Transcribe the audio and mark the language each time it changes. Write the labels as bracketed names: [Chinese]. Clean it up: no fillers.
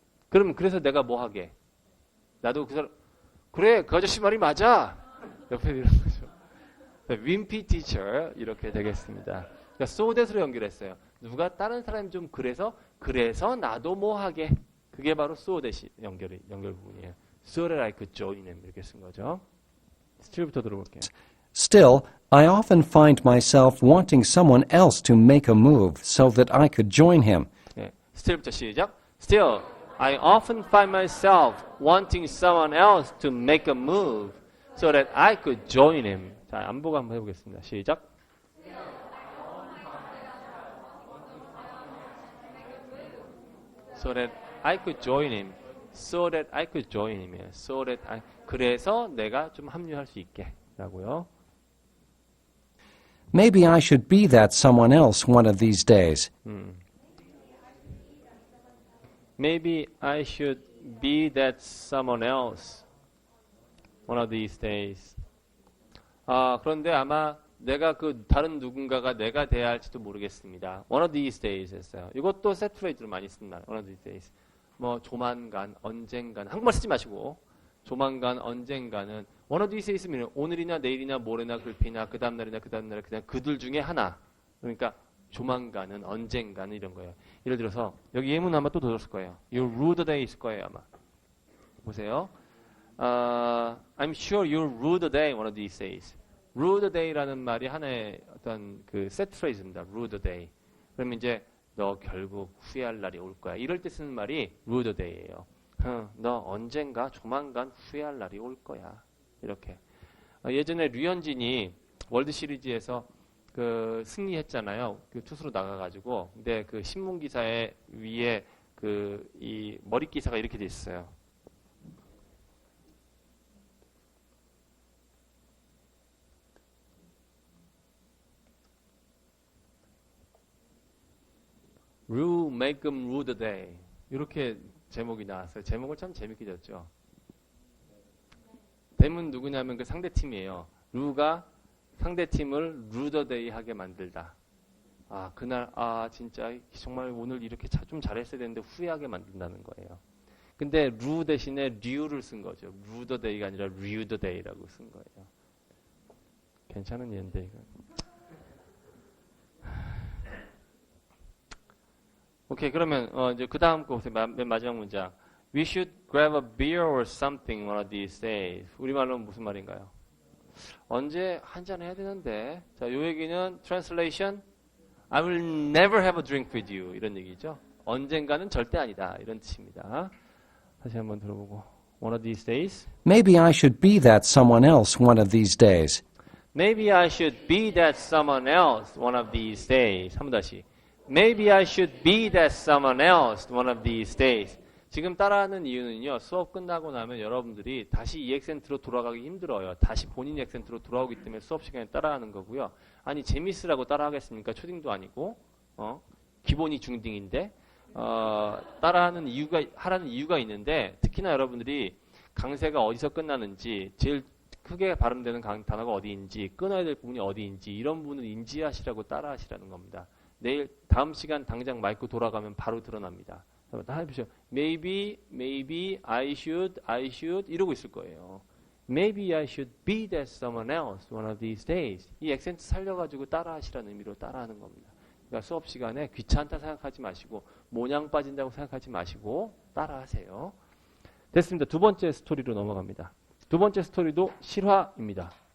[Korean] 그럼 그래서 내가 뭐 하게? 나도 그 사람 그래 그 아저씨 말이 맞아. 옆에 이런 거죠. 윈피 티처 이렇게 되겠습니다. 그러니까 so that으로 연결했어요. 누가 다른 사람이 좀 그래서 나도 뭐 하게. 그게 바로 so that이 연결 부분이에요. [English] So that I could join him [Korean] 이렇게 쓴 거죠. 스틸부터 들어볼게요. [English] Still, I often find myself wanting someone else to make a move so that I could join him. [Korean] 네, still부터 시작. [English] Still, I often find myself wanting someone else to make a move so that I could join him. [Korean] 자, 안보고 한번 해보겠습니다. 시작. [English] So that I could join him. So that I could join him. So that I, [Korean] 그래서 내가 좀 합류할 수 있게. 라고요. [English] Maybe I should be that someone else one of these days. Maybe I should be that someone else one of these days. [Korean] 그런데 아마 내가 그 다른 누군가가 내가 돼야 할지도 모르겠습니다. [English] One of these days [Korean] 했어요. 이것도 set phrase로 많이 쓴 말. [English] One of these days. [Korean] 뭐 조만간, 언젠간. 한국말 쓰지 마시고 조만간, 언젠가는 [English] one of these days [Korean] 면 오늘이나 내일이나 모레나 글피나 그 다음 날이나 그 다음 날 그냥 그들 중에 하나. 그러니까 조만간은 언젠가는 이런 거예요. 예를 들어서 여기 예문 아마 또 들었을 거예요. [English] You'll rue the day [Korean] 있을 거예요 아마. 보세요. [English] I'm sure you'll rue the day one of these days. [Korean] rue the day라는 말이 하나의 어떤 그 set phrase입니다. [English] rue the day. [Korean] 그러면 이제 너 결국 후회할 날이 올 거야. 이럴 때 쓰는 말이 [English] rue the day [Korean] 예요. 너 언젠가 조만간 후회할 날이 올 거야. 이렇게. 예전에 류현진이 월드 시리즈에서 그 승리했잖아요. 그 투수로 나가가지고. 근데 그 신문 기사에 위에 그 이 머리 기사가 이렇게 돼 있어요. [English] Rue, make them rue the day. [Korean] 이렇게 제목이 나왔어요. 제목을 참 재밌게 졌죠. 뱀은 누구냐면 그 상대팀이에요. 루가 상대팀을 [English] rue the day [Korean] 하게 만들다. 그날 진짜 정말 오늘 이렇게 좀 잘했어야 되는데 후회하게 만든다는 거예요. 근데 루 대신에 류를 쓴 거죠. rue the day가 아니라 rue the day라고 쓴 거예요. 괜찮은 예인데 이거. 오케이, 그러면 이제 그 다음 거 보세요. 맨 마지막 문장. [English] We should grab a beer or something one of these days. [Korean] 우리말로는 무슨 말인가요? 언제 한잔 해야 되는데. 자, 요 얘기는 translation. [English] I will never have a drink with you. [Korean] 이런 얘기죠. 언젠가는 절대 아니다. 이런 뜻입니다. 다시 한번 들어보고. [English] One of these days. Maybe I should be that someone else one of these days. Maybe I should be that someone else one of these days. [Korean] 한 번 다시. [English] Maybe I should be that someone else one of these days. [Korean] 지금 따라하는 이유는요. 수업 끝나고 나면 여러분들이 다시 이 액센트로 돌아가기 힘들어요. 다시 본인 액센트로 돌아오기 때문에 수업 시간에 따라하는 거고요. 아니 재밌으라고 따라하겠습니까? 초딩도 아니고 기본이 중딩인데 따라하는 이유가 하라는 이유가 있는데 특히나 여러분들이 강세가 어디서 끝나는지 제일 크게 발음되는 단어가 어디인지 끊어야 될 부분이 어디인지 이런 부분을 인지하시라고 따라하시라는 겁니다. 내일 다음 시간 당장 마이크 돌아가면 바로 드러납니다. 다 해보세요. [English] Maybe, I should [Korean] 이러고 있을 거예요. [English] Maybe I should be that someone else one of these days. [Korean] 이 액센트 살려가지고 따라하시라는 의미로 따라하는 겁니다. 그러니까 수업 시간에 귀찮다 생각하지 마시고 모냥 빠진다고 생각하지 마시고 따라하세요. 됐습니다. 두 번째 스토리로 넘어갑니다. 두 번째 스토리도 실화입니다.